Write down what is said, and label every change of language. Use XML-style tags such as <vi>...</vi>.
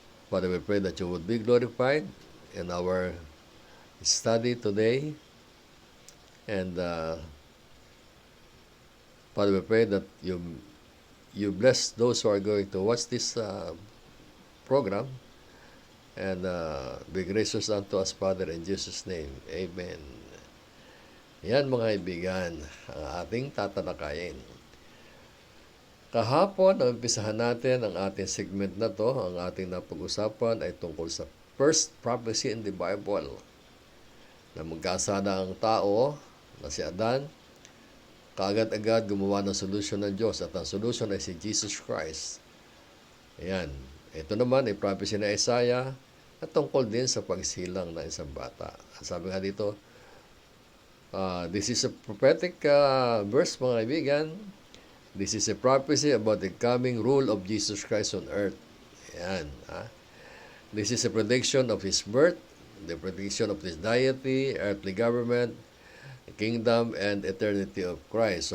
<en>Father, we pray that you would be glorified in our study today. And Father, we pray that you bless those who are going to watch this program and be gracious unto us, Father, in Jesus' name. Amen.</en> <tl>Yan mga kaibigan, ang ating tatalakayin. Kahapon, umpisahan natin ang ating segment na to. Ang ating napag-usapan ay tungkol sa</tl> <en>first prophecy in the Bible,</en> <tl>na magkasala ang tao na si Adan, kaagad-agad gumawa ng solusyon ng Diyos, at ang solusyon ay si Jesus Christ. Ayan. Ito naman ay prophecy na Isaiah at tungkol din sa pagsilang ng isang bata. Sabi nga dito,</tl> <en>this is a prophetic verse,</en> <tl>mga kaibigan.</tl> <en>This is a prophecy about the coming rule of Jesus Christ on earth. Ayan. This is a prediction of His birth, the prediction of His deity, earthly government, kingdom, and eternity of Christ.</en>